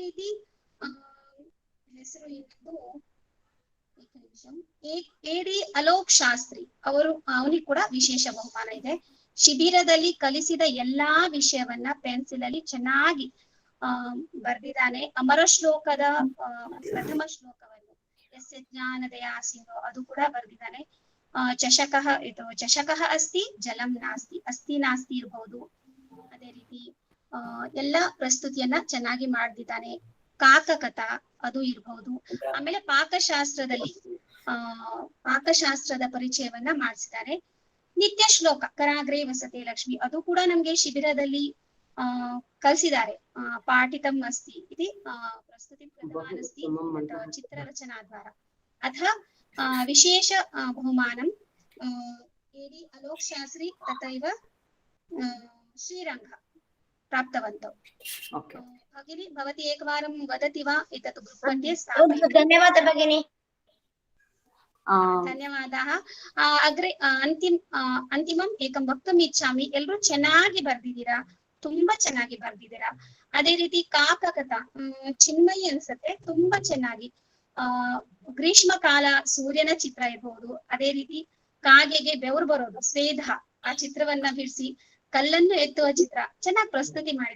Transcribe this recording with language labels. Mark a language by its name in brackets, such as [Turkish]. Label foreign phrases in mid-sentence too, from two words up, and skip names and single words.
[Kannada] ಅದೇ ರೀತಿ ಹೆಸರು ಇದ್ದು ಎಡಿ ಅಲೋಕ್ ಶಾಸ್ತ್ರಿ ಅವನಿಗೆ ಕೂಡ ವಿಶೇಷ ಬಹುಮಾನ ಇದೆ. ಶಿಬಿರದಲ್ಲಿ ಕಲಿಸಿದ ಎಲ್ಲಾ ವಿಷಯವನ್ನ ಪೆನ್ಸಿಲ್ ಅಲ್ಲಿ ಚೆನ್ನಾಗಿ ಬರ್ದಿದ್ದಾನೆ. ಅಮರ ಶ್ಲೋಕದ ಪ್ರಥಮ ಶ್ಲೋಕವನ್ನು ಜ್ಞಾನದಯ ಸಿಂಧು ಅದು ಕೂಡ ಬರ್ದಿದ್ದಾನೆ. [Sanskrit] ಚಷಕಃ ಅಸ್ತಿ ಜಲಂ ನಾಸ್ತಿ, ಅಸ್ತಿ ನಾಸ್ತಿ ಇರಬಹುದು. [Kannada] ಅದೇ ರೀತಿ ಎಲ್ಲಾ ಪ್ರಸ್ತುತಿಯನ್ನ ಚೆನ್ನಾಗಿ ಮಾಡ್ದಿದ್ದಾನೆ. ಕಾಕಕಥಾ ಅದು ಇರಬಹುದು. ಆಮೇಲೆ ಪಾಕಶಾಸ್ತ್ರದ ಪರಿಚಯವನ್ನ ಮಾಡಿಸಿದ್ದಾರೆ. ನಿತ್ಯ ಶ್ಲೋಕ [Sanskrit] ಕರಾಗ್ರೇ ವಸತೆ ಲಕ್ಷ್ಮಿ [Kannada] ಅದು ಕೂಡ ನಮ್ಗೆ ಶಿಬಿರದಲ್ಲಿ ಕಲಿಸಿದ್ದಾರೆ. [Sanskrit] ಪಾಠಿತಂ ಅಸ್ತಿ ಇತಿ ಪ್ರಸ್ತುತಿ ಪ್ರಥಮಾನ್ ಅಸ್ತಿ ಚಿತ್ರರಚನಾದ್ವಾರ ಅಥ ವಿಶೇಷ ಬಹುಮಾನಂ ಎಡಿ ಅಲೋಕ್ ಶಾಸ್ತ್ರಿ ತಥೈವ ಶ್ರೀರಂಗ ಪ್ರಾಪ್ತವಂತौ. भगिनी भवती एकवारं वदति वा एतत् ग्रुप् मध्ये स्थापयतु? धन्यवादः भगिनी. ಧನ್ಯವಾದः. ಅಗ್ರೆ ಅಂತಿಮಂ ಏಕಂ ವಕ್ತುಂ ಇಚ್ಛಾಮಿ. [Kannada] ಎಲ್ರು ಚೆನ್ನಾಗಿ ಬರ್ದಿದ್ದೀರಾ, ತುಂಬಾ ಚೆನ್ನಾಗಿ ಬರ್ದಿದ್ದೀರಾ. ಅದೇ ರೀತಿ ಕಾಕಕಥಾ ಚಿನ್ಮಯಿ ಅನ್ಸುತ್ತೆ, ತುಂಬಾ ಚೆನ್ನಾಗಿ. ಗ್ರೀಷ್ಮ ಕಾಲ ಸೂರ್ಯನ ಚಿತ್ರ ಇರಬಹುದು. ಅದೇ ರೀತಿ ಕಾಗೆಗೆ ಬೆವರು ಬರೋದು ಸ್ವೇದ ಆ ಚಿತ್ರವನ್ನ ಬಿಡಿಸಿ ಕಲ್ಲನ್ನು ಎತ್ತುವ ಚಿತ್ರ ಚೆನ್ನಾಗಿ ಪ್ರಸ್ತುತಿ ಮಾಡಿದೆ.